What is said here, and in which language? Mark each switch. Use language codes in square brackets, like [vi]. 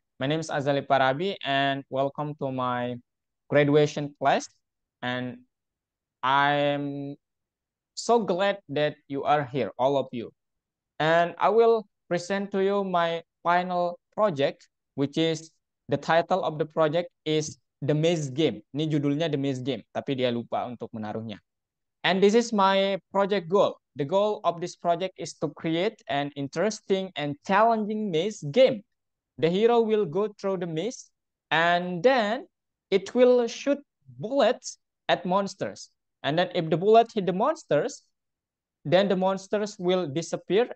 [en] My name is Azali Parabi and welcome to my graduation class. And I'm so glad that you are here, all of you. And I will present to you my final project, which is the title of the project is The Maze Game. [id] Ini judulnya The Maze Game, tapi dia lupa untuk menaruhnya. [en] And this is my project goal. The goal of this project is to create an interesting and challenging maze game. The hero will go through the maze and then it will shoot bullets at monsters. And then if the bullet hit the monsters, then the monsters will disappear.